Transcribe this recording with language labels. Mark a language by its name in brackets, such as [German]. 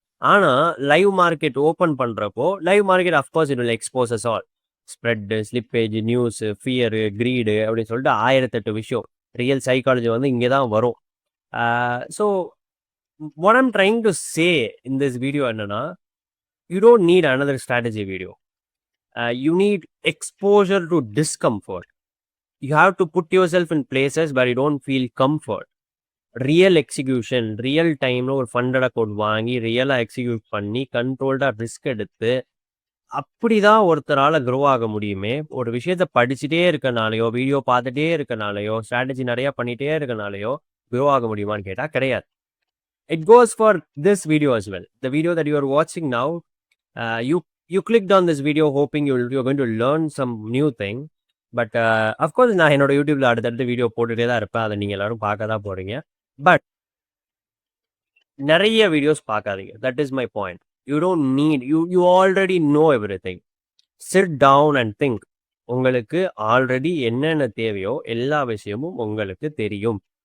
[Tamil] ஆனால் [English] live market open [Tamil] பண்ணுறப்போ, [English] Live market of course it will expose us all. [Tamil] Spread, slippage, news, fear, creed அப்படின்னு சொல்லிட்டு 1008 விஷயம். Real psychology வந்து இங்கே தான் வரும். [English] so what I'm trying to say in this video [Tamil] என்னன்னா, [English] You don't need another strategy video. You need exposure to discomfort. You have to put yourself in places where you don't feel comfort. Real execution, real time [Tamil] ஒரு funded account வாங்கி ரியலாக execute பண்ணி கண்ட்ரோல்டாக risk எடுத்து அப்படி தான் ஒருத்தரால் grow ஆக முடியுமே. ஒரு விஷயத்தை படிச்சுட்டே இருக்கனாலையோ, வீடியோ பார்த்துட்டே இருக்கனாலையோ, ஸ்ட்ராட்டஜி நிறையா பண்ணிகிட்டே இருக்கனாலையோ க்ரோ ஆக முடியுமான்னு கேட்டால் கிடையாது. [English] It goes for this video as well. The video that you are watching now, you clicked on this video hoping you're going to learn some new thing. But of course [Tamil] நான் என்னோட யூடியூப்ல அடுத்தடுத்து video போட்டுகிட்டே தான் இருப்பேன். அதை நீங்கள் எல்லாரும் பார்க்க தான் போகிறீங்க. [English] but [Tamil] நிறைய வீடியோஸ் பார்க்காதீங்க. [English] That is my point. You don't need you already know everything. Sit down and think. [Tamil] உங்களுக்கு ஆல்ரெடி என்னென்ன தேவையோ எல்லா விஷயமும் உங்களுக்கு தெரியும்.